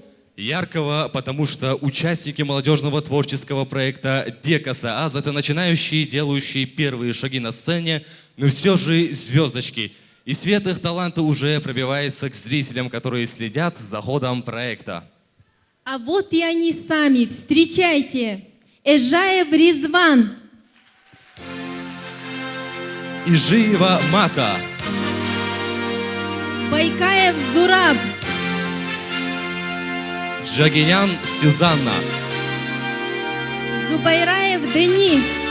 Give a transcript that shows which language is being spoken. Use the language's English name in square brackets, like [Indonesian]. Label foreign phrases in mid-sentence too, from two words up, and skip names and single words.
[Russian] Яркого, потому что участники молодежного творческого проекта Дека СААС — это начинающие, делающие первые шаги на сцене, но все же звездочки. И свет их таланта уже пробивается к зрителям, которые следят за ходом проекта. А вот и они сами. Встречайте! Эжаев Ризван. Ижиева Мата. Байкаев Зураб. Джагинян Сюзанна. Зубайраев Дени.